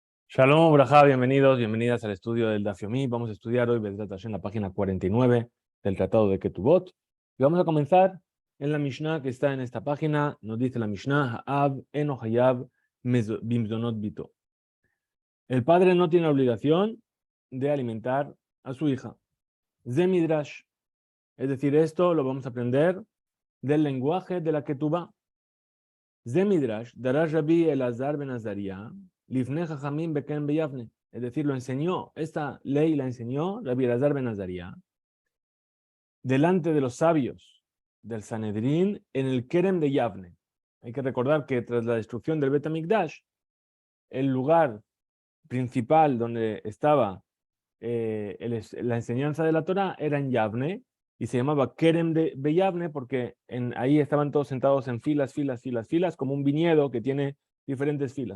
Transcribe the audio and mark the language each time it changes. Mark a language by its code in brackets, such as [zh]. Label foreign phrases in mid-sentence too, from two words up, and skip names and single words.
[he] שלום, ברכה, [es] bienvenidos, bienvenidas al estudio del Daf Yomi. Vamos a estudiar hoy [he] בעזרת השם, [es] la página 49 del Tratado de Ketubot. Y vamos a comenzar en la Mishnah que está en esta página. Nos dice la Mishnah, [he] האב אינו חייב במזונות בתו. [es] El padre no tiene obligación de alimentar a su hija. [he] זה מדרש. [es] Es decir, esto lo vamos a aprender del lenguaje de la Ketubá. [he] זה מדרש, דרש רבי אלעזר בן עזריה, לפני חכמים בכן ביבנה. [es] Es decir, lo enseñó, esta ley la enseñó Rabbi Elazar ben Azariah delante de los sabios del Sanedrín en el Kerem de Yavne. Hay que recordar que tras la destrucción del Bet HaMikdash, el lugar principal donde estaba la enseñanza de la Torah era en Yavne, y se llamaba Kerem de Yavne porque ahí estaban todos sentados en filas, como un viñedo que tiene diferentes filas.